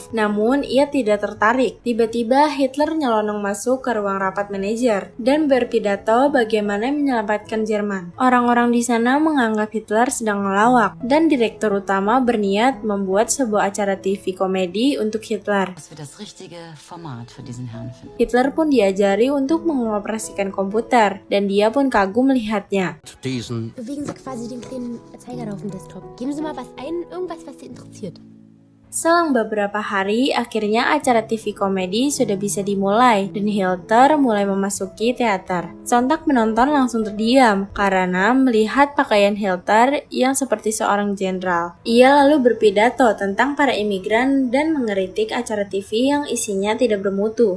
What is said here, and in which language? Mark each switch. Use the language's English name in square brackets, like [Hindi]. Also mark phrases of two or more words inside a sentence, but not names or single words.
[Indonesian] Namun ia tidak tertarik. Tiba-tiba Hitler nyelonong masuk ke ruang rapat manajer dan berpidato bagaimana menyelamatkan Jerman. Orang-orang di sana menganggap Hitler sedang ngelawak dan direktur utama berniat membuat sebuah acara TV komedi untuk Hitler. Hitler pun diajari untuk mengoperasikan komputer dan dia pun kagum melihatnya. [German] Bewegen Sie quasi den kleinen Zeiger auf dem Desktop. Geben Sie mal was ein, irgendwas, was Sie interessiert. [Indonesian] Selang beberapa hari, akhirnya acara TV komedi sudah bisa dimulai dan Hitler mulai memasuki teater. Sontak penonton langsung terdiam karena melihat pakaian Hitler yang seperti seorang jenderal. Ia lalu berpidato tentang para imigran dan mengeritik acara TV yang isinya tidak bermutu.